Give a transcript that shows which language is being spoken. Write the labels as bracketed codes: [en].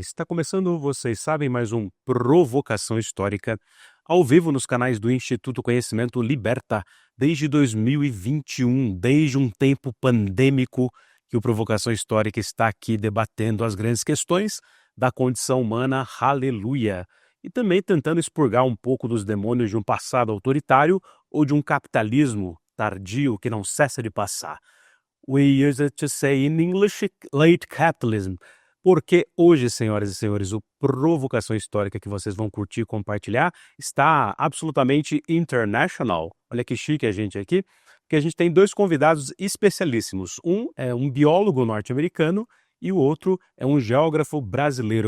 [pt] Está começando, vocês sabem, mais um Provocação Histórica, ao vivo nos canais do Instituto Conhecimento Liberta, desde 2021, desde um tempo pandêmico que o Provocação Histórica está aqui debatendo as grandes questões da condição humana, aleluia, e também tentando expurgar um pouco dos demônios de um passado autoritário ou de um capitalismo tardio que não cessa de passar. [en] We use it to say in English, late capitalism. [pt] Porque hoje, senhoras e senhores, o Provocação Histórica que vocês vão curtir e compartilhar está absolutamente [en] international. [pt] Olha que chique a gente aqui, porque a gente tem dois convidados especialíssimos. Um é um biólogo norte-americano e o outro é um geógrafo brasileiro.